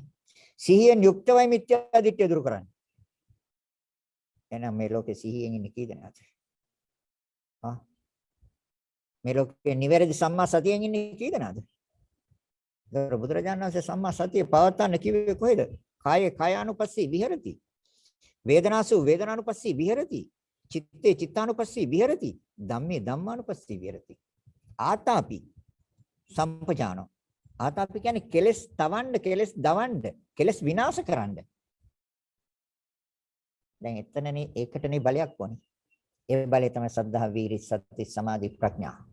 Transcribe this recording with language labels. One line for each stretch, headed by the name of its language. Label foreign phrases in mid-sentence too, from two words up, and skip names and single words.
Sinhala: සිහියෙන් යුක්තවයි මිත්‍යාදිත්‍ය දුරු කරන්න. එහෙනම් මේ ලෝකේ සිහියෙන් ඉන්නේ කී දෙනාද? මේ ලෝකේ නිවැරදි සම්මා සතියෙන් ඉන්නේ කී දෙනාද? දර බුදුරජාණන් වහන්සේ සම්මා සතිය පවත්වන්න කිව්වේ කොහෙද?
Pali: කායේ කායානුපස්සී විහෙරති. වේදනාසු වේදනානුපස්සී විහෙරති. චිත්තේ චිත්තානුපස්සී විහෙරති. ධම්මේ ධම්මානුපස්සී විහෙරති. ආතාපි සම්පජානෝ.
Sinhala: ආතාපි කියන්නේ කෙලස් තවන්න, කෙලස් දවන්න, කෙලස් විනාශ කරන්න. දැන් එතනනේ ඒකටනේ බලයක් වොනේ. ඒ බලය තමයි සද්ධා, වීරි, සති, සමාධි, ප්‍රඥා.